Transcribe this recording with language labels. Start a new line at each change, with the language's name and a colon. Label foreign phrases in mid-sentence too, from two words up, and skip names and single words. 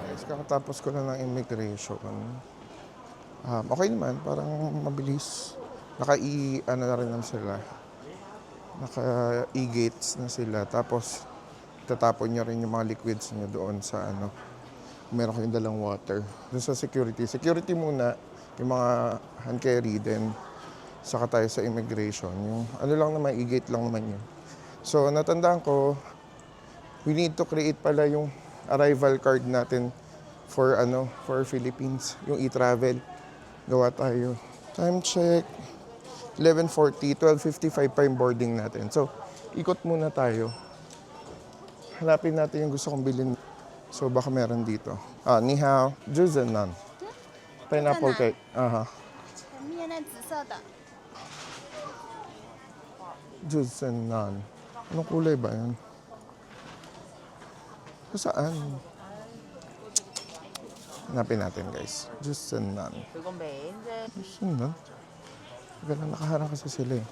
Filipino: Kakatapos ko na ng immigration. Okay naman, parang mabilis. Naka-ano na rin naman sila. Naka-e-gates na sila. Tapos, tatapon nyo rin yung mga liquids nyo doon sa ano. Meron kayong dalang water. Doon sa security. Security muna, yung mga
English: hand carry,
Filipino: then saka tayo sa immigration. Yung ano lang naman, e-gate lang naman yun. So, natandaan ko,
English: we need to create
Filipino: pala yung
English: arrival card natin for Philippines, yung e-travel.
Filipino: Gawa tayo.
English: Time check.
Filipino: 11:40, 12:55 pa yung boarding natin. So, ikot muna tayo. Hanapin natin yung gusto kong bilhin. So, baka meron dito.
Chinese: 你好,
Filipino: Juzen Nan.
English: Pineapple cake.
Chinese: 前面那紫色的，
Filipino: Juzen Nan. Anong kulay ba yan? Saan? Hanapin natin guys. Juzen Nan. Juzen Nan? Teka lang, nakaharang kasi sila eh.